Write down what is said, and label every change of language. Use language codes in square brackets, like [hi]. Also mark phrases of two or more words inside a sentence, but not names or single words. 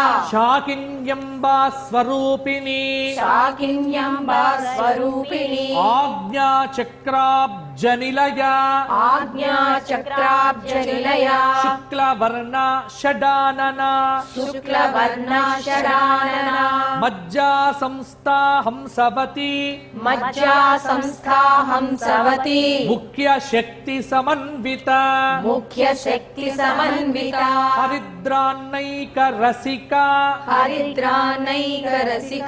[sa] शाकिन्यम्बा स्वरूपिणी शाकिन्यम्बा स्वरूपिणी आज्ञाचक्राब्जनिलया आज्ञाचक्राब्जनिलया शुक्लवर्णा षडानना शुक्लवर्णा शरानना మజ్జా సంస్థా హంసవతి మజ్జా సంస్థా హంసవతి ముఖ్య శక్తి సమన్విత ముఖ్య శక్తి సమన్విత హరిద్రాన్నైక రసిక హరిద్రానైక రసిక